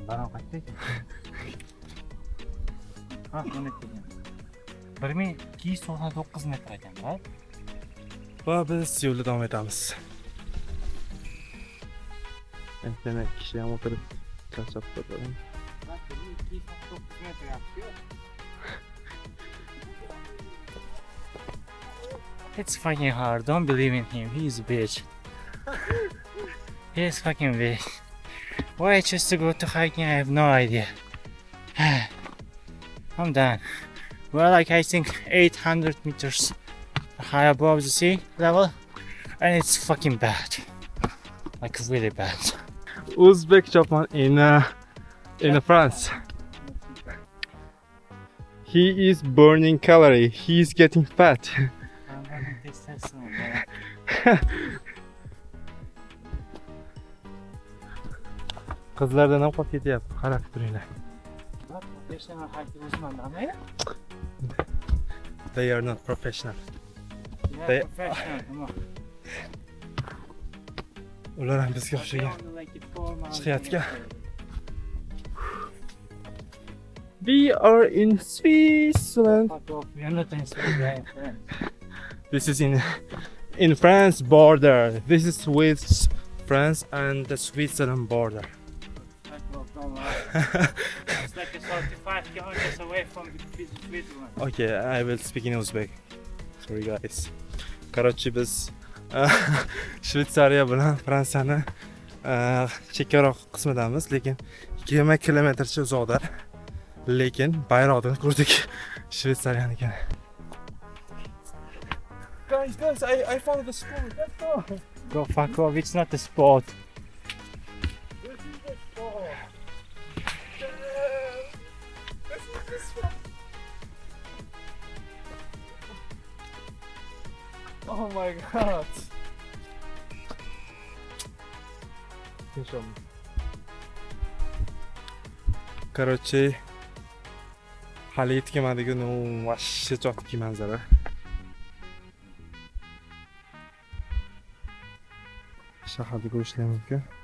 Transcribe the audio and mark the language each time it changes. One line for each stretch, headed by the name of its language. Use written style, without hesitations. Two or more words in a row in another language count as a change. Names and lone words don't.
Uzbek: Baron qaytdi ekan. Ha, buni kelgan. 1299 metr ekan-da. Va biz yo'lda davom etamiz. Endi kishi ham o'tirib charchab qoldi. 299 metr yapti.
English: It's fucking hard. Don't believe in him. He's a bitch. He's fucking bitch. Why I choose to go to hiking, I have no idea. I'm done. We're like, I think 800 meters high above the sea level, and it's fucking bad. Like really bad. Uzbek Chopman in France. He is burning calorie. He is getting fat. I'm gonna taste that soon, man.
Uzbek: Qizlardan ham qolib ketyapti. Qarab turinglar.
English: They are not professional. Yeah, professional. Come on.
Uzbek: Ular ham bizga o'xshagan. Chiqayotgan.
English: We are in Switzerland. Fuck off. We're not in Sweden. This is in France border. This is with France and the Switzerland border. It's like 35 kilometers away from Switzerland. Okay, I will speak in Uzbek. Sorry guys.
Uzbek: Короче, biz Shvetsariya bilan Fransiyani chekkaroq qismidamiz, lekin 20 kilometrcha uzoqda. Lekin bayroqdan ko'rdik Shvetsariyanikini.
English: Guys, I found the spot. Let's go. Go fuck off, it's not the spot. This is the spot. This is the spot. Oh my god.
Uzbek: Короче, hali yetganmadiku, no,
Russian: вообще четкий
Uzbek: manzara. Shaharda ko'rishlar mumkin.